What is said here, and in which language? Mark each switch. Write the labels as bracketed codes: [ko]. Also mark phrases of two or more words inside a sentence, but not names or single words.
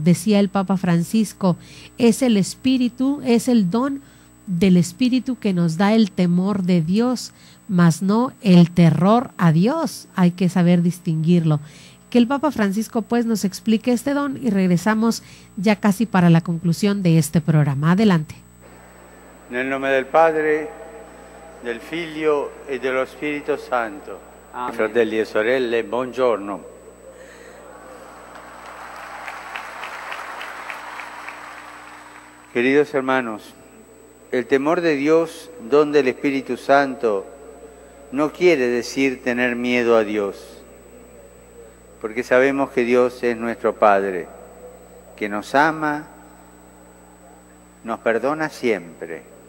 [es] Decía el Papa Francisco, es el Espíritu, es el don del Espíritu que nos da el temor de Dios, mas no el terror a Dios. Hay que saber distinguirlo. Que el Papa Francisco pues nos explique este don y regresamos ya casi para la conclusión de este programa. Adelante. [it] Nel nome del Padre, del Figlio e dello Spirito Santo. Amen. Fratelli e sorelle, buongiorno. [es] Queridos hermanos, el temor de Dios, don del Espíritu Santo, no quiere decir tener miedo a Dios, porque sabemos que Dios es nuestro Padre, que nos ama, nos perdona siempre.